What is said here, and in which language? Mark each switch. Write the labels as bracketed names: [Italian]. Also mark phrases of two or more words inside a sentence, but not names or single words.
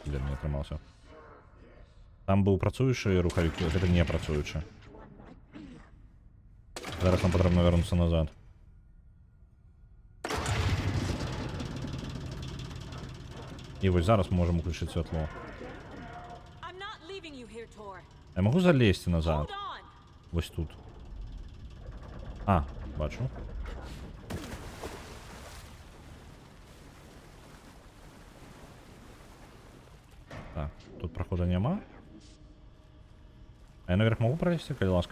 [Belarusian] Блин, не атрымаўся. Там быў працуючы рухавік, гэта не працуючы. Зараз нам патрэбна вярнуцца назад. І вось зараз мы можам уключыць святло. [English] I'm not leaving you here, Tor. [Belarusian] Я магу залезці назад. [English] Hold on. [Belarusian] Вось тут. А, бачу. Так, тут прохода няма. [Russian] А я наверх могу пролезть, [Belarusian] калі ласка?